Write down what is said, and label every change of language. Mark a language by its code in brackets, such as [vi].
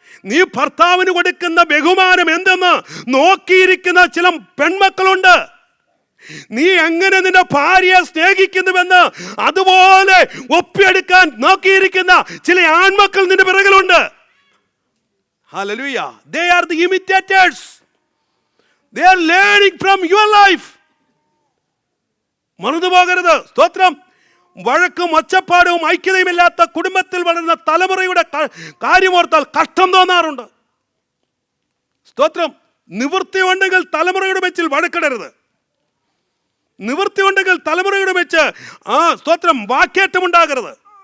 [ml] നീ ഭർത്താവിന് കൊടുക്കുന്ന ബഹുമാനം എന്തെന്ന് നോക്കിയിരിക്കുന്ന ചില പെൺമക്കളുണ്ട്. നീ എങ്ങനെ നിന്റെ ഭാര്യയെ സ്നേഹിക്കുന്നുവെന്ന് അതുപോലെ ഒപ്പിയെടുക്കാൻ നോക്കിയിരിക്കുന്ന ചില ആൺമക്കൾ നിന്റെ പിറകിലുണ്ട്. [en] Hallelujah. They are the imitators. They are learning from your life. [ml] മറന്നു പോകരുത്. സ്തോത്രം. വഴക്കും ഒച്ചപ്പാടും ഐക്യതയുമില്ലാത്ത കുടുംബത്തിൽ വളരുന്ന തലമുറയുടെ കാര്യമോർത്താൽ കഷ്ടം തോന്നാറുണ്ട്. സ്തോത്രം. നിവൃത്തി ഉണ്ടെങ്കിൽ തലമുറയുടെ മെച്ചിൽ വഴക്കിടരുത്. നിവൃത്തി ഉണ്ടെങ്കിൽ തലമുറയുടെ വെച്ച് സ്തോത്രം വാക്കേറ്റമുണ്ടാകരുത്.